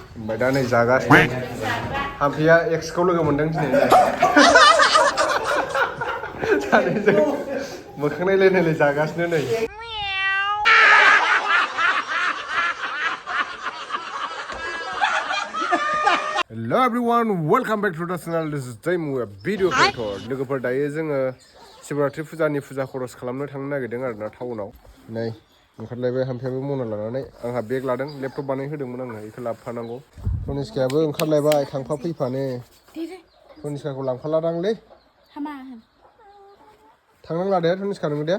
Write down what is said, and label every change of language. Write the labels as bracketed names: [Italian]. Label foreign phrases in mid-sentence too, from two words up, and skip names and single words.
[Bodo] ओमफ्राय दा नै जागासिनो हाम्पेया एक्सखौ लोगो मोनदों दिनै सानैजों मोखां नायलाय जागासिनो नै [English] Hello everyone, welcome back to the channel. This is Dinwi, video creator. [Bodo] लोगोफोर दायो जोङो शिवरात्रि फुजानि फुजा खरस खालामनो थांनो नागिरदों आरोना टाउनाव। नै ओंखारलायबाय हाम्पेयाबो मना लानानै आंहा बेग लादों लेपटप बानायहोदोंमोन आङो बेखौ लाबोफानांगौ। तनिष्कायाबो ओंखारलायबाय थांफा फैफानो। तनिष्काखौ लांफालादांलै। थांनांला दे तनिष्का नोङो दे।